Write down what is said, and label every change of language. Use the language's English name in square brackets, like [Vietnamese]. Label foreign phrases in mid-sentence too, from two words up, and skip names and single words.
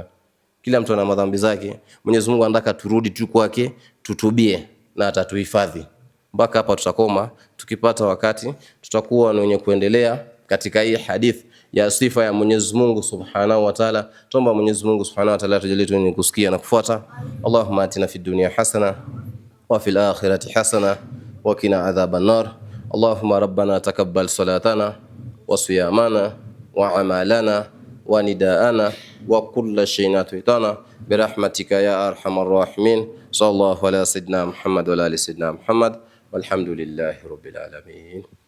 [Swahili] Kila mtu ana madhambi zake. Mwenyezi Mungu anataka turudi tu kwake, tutubie na atatuhifadhi. Mpaka hapa tutakoma. Tukipata wakati tutakuwa na wenye kuendelea katika hii hadith ya sifa ya Mwenyezi Mungu [Arabic] سبحانه وتعالى. [Swahili] Tuomba Mwenyezi Mungu [Arabic] سبحانه وتعالى [Swahili] tujalie wenye kusikia na kufuata. [Arabic] اللهم آتنا في الدنيا حسنة وفي الآخرة حسنة وقنا عذاب النار. اللهم ربنا تقبل صلاتنا وصيامنا وأعمالنا ونداءنا وكل شيء أتيتنا برحمتك يا أرحم الراحمين. صلى الله على سيدنا محمد وعلى آل سيدنا محمد والحمد لله رب العالمين.